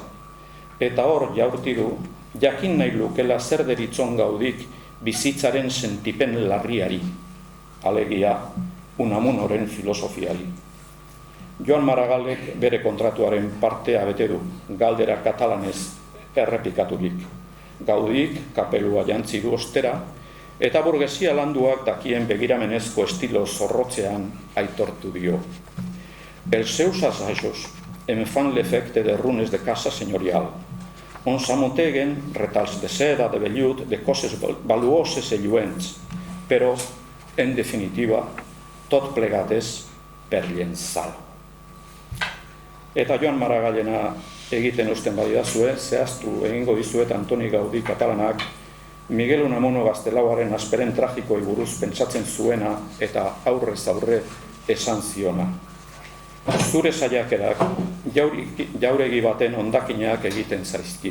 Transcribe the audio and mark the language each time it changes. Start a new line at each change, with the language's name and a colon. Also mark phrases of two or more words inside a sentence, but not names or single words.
Basque: Eta hor jaurti du, jakin nahi lukela zer deritzon Gaudik bizitzaren sentipen larriari, alegia Unamunoren filosofiari. Joan Maragallek bere kontratuaren partea bete du, galdera katalanez errepikaturik. Gaudik kapelua jantzi du ostera, eta burgesia landuak dakien begiramenezko estilo zorrotzean aitortu dio.
Catalan: Els seus assajos em fan l'efecte de runes de casa senyorial, on s'amunteguen retals de seda, de vellut, de coses valuoses i lluents, però, en definitiva, tot plegat és per llençar.
Basque: Eta Joan Maragallena egiten usten badidazue, zehaztu egingo dizuet Antoni Gaudí katalanak Miguel Unamuno gaztelauaren asperen tragikoi buruz pentsatzen zuena eta aurrez aurre esan ziona. Zure saiakerak jauregi baten hondakinak egiten zaizkit.